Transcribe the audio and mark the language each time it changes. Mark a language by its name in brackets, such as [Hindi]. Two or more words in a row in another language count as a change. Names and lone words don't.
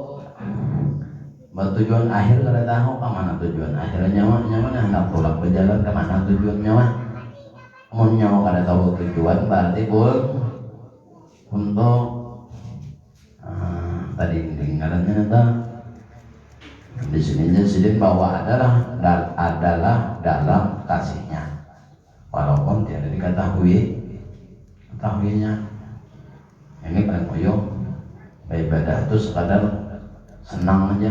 [Indonesian] Tujuan akhir kada tahu kemana tujuan akhirnya. Nyawa hendak pulang berjalan kemana tujuan nyawa. Mun nyawa kada tahu tujuan berarti untuk tadi tinggalannya nata. Di sininya sidin bahwa adalah dalam kasihnya. Walaupun tidak ketahuinya. Ini kan koyo ibadah itu sekadar senang aja.